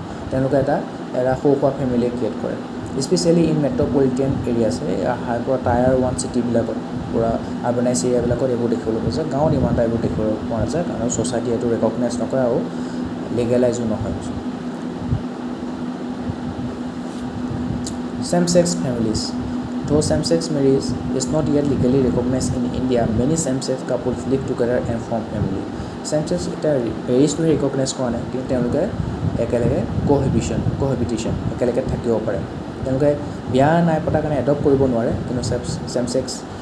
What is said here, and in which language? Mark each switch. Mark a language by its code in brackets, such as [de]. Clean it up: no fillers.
[as] তেওঁলোকে এটা সৰু সুৰা ফেমিলি ক্ৰিয়েট কৰে [en] specially in metropolitan areas [as] পূৰা টায়াৰ 1 চিটিবিলাকত পূৰা আৰ্বানাইজ এৰিয়াবিলাকত এইবোৰ দেখিবলৈ পোৱা যায় গাঁৱত ইমান এটা এইবোৰ দেখিবলৈ পোৱা নাযায় কাৰণ ছ'চাইটি এইটো ৰেকগনাইজ নকৰে আৰু লিগেলাইজো নহয় [en] same-sex families. Though same-sex marriage is not yet legally recognized in India, many same-sex couples live together and form family. [as] Same-sex এটা পেৰিছটো ৰিকগনাইজ কৰা নাই কিন্তু তেওঁলোকে একেলগে কোহেবিটেশ্যন একেলগে থাকিব পাৰে তেওঁলোকে বিয়া নাই পতাৰ কাৰণে এডপ্ট কৰিব নোৱাৰে কিন্তু ছেম-ছেক্স